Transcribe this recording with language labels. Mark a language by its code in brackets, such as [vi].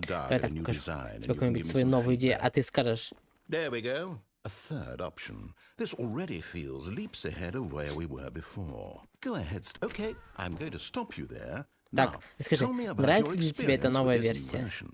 [ru] Я так покажу тебе какую-нибудь свою новую идею, а ты скажешь. [en] A third option. This already feels leaps ahead of where we were before. Go ahead. Okay, I'm going to stop you there. [ru] Так, скажи, нравится ли тебе эта новая версия?